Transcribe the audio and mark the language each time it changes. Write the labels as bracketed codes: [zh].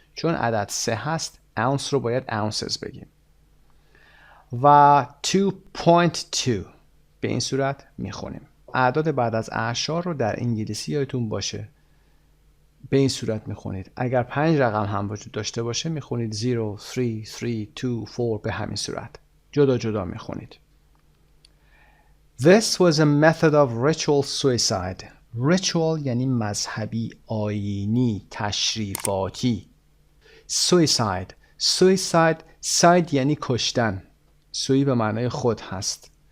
[fa] چون عدد 3 هست ounce رو باید ounces بگیم. و 2.2 به این صورت میخونیم. اعداد بعد از اعشار رو در انگلیسی یادتون باشه به این صورت میخونید. اگر 5 رقم هم وجود داشته باشه میخونید 0, 3, 3, 2, 4 به همین صورت. جدا جدا میخونید. [en] This was a method of ritual suicide. [fa] Ritual یعنی مذهبی، آیینی، تشریفاتی. [en] Suicide. [fa] Side یعنی کشتن. سوی به معنای خود هست.